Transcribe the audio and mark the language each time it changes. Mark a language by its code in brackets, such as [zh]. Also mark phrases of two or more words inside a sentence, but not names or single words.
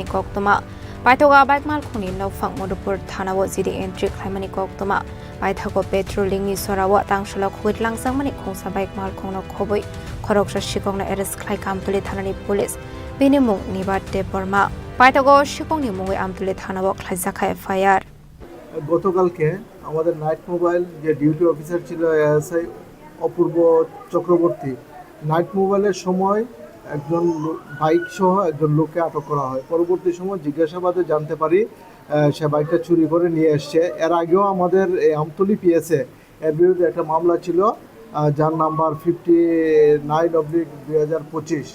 [trp] Koktoma Baitoga Bike Malkuni no Fang Modupur Thanawo Zidi Entry Klimani Koktoma Baitago Petroling ni Sorawa Tangshala Koitlang Sangmani Kungsa Bike Malkung no Koboi Koroksha Shikong Eres Klai Kamtuli Thanani Police Binimung Nibat de Burma Baitago Shikong ni Mungi Amtuli Thanawo Klaizaka FIR [bn] গতকালকে আমাদের [en] night mobile [bn] যে [en] duty officer [bn] ছিল এএসআই অপূর্ব চক্রবর্তী, [en] night mobile's [bn] সময় একজন বাইক সহ একজন লোককে আটক করা হয়। পরবর্তী সময় জিজ্ঞাসাবাদে জানতে পারি সে বাইকটা চুরি করে নিয়ে এসছে। এর আগেও আমাদের এই আমতলী পিএসএ এর বিরুদ্ধে একটা মামলা ছিল যার নাম্বার 59/2025।